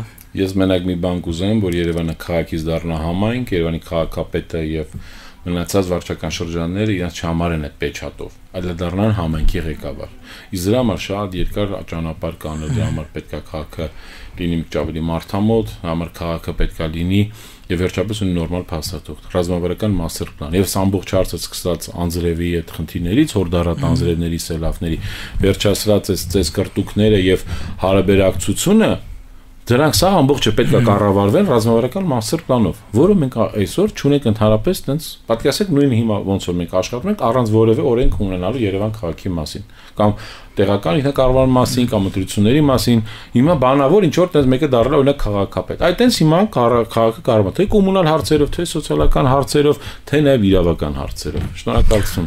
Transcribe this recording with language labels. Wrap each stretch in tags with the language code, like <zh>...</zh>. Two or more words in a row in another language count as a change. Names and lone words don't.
<hy>Ես մենակ մի բան կուզեմ, որ Երևանը քաղաքից դառնա համայնք, Երևանի քաղաքապետը եւ մնացած վարչական շրջանները իրենց չհամարեն այդ պեչատով, այլ դառնան համայնքի ղեկավար։ Իսկ դրա համար շատ երկար ճանապարհ կան, դրա համար պետքա քաղաքը լինի մի ավելի մարդամոտ, համար քաղաքը պետքա լինի եւ վերջապես ունի նորմալ փաստաթուղթ, ռազմավարական</hy> <en>master plan։</en> <hy>Եվ ամբողջ հարցը սկսած Անձրևի այդ խնդիրներից, հորդարատ անձրևների, սելավների, վերջացրած այս կրտուկները եւ հարաբերակցությունը, դրանք սա ամբողջը պետք է կառավարվեն ռազմավարական master plan-ով, որը մենք այսօր չունենք ընդհանրապես տենց պատկերացեք նույն հիմա ոնց որ մենք աշխատում ենք առանց որևէ օրենք ունենալու Երևան քաղաքի մասին կամ տեղական ինքնակառավարման մասին կամ ընտրությունների մասին հիմա բանավոր ինչ որ տենց մեկը դառնա օրինակ քաղաքապետ այդ տենց հիմա քաղաքը կառավարում թե կոմունալ հարցերով թե սոցիալական հարցերով թե նաև իրավական հարցերով շնորհակալություն</hy>